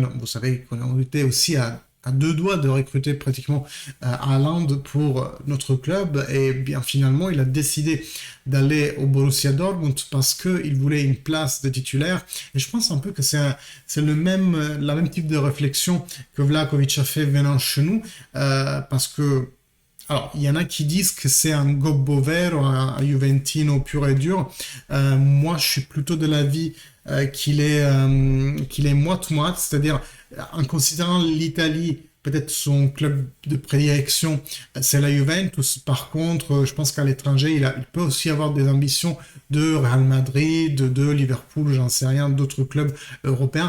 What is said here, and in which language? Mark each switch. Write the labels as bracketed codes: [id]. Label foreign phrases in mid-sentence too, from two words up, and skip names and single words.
[fr] Vous savez qu'on était aussi à deux doigts de recruter pratiquement Haaland pour notre club, et bien finalement il a décidé d'aller au Borussia Dortmund parce qu'il voulait une place de titulaire. Et je pense un peu que c'est la même type de réflexion que Vlahovic a fait venant chez nous, parce que alors, il y en a qui disent que c'est [it] un gobbo vero, [fr] un Juventino pur et dur. Moi, je suis plutôt de l'avis qu'il est moite-moite, c'est-à-dire en considérant l'Italie, peut-être son club de prédilection, c'est la Juventus. Par contre, je pense qu'à l'étranger, il peut aussi avoir des ambitions de Real Madrid, de Liverpool, j'en sais rien, d'autres clubs européens.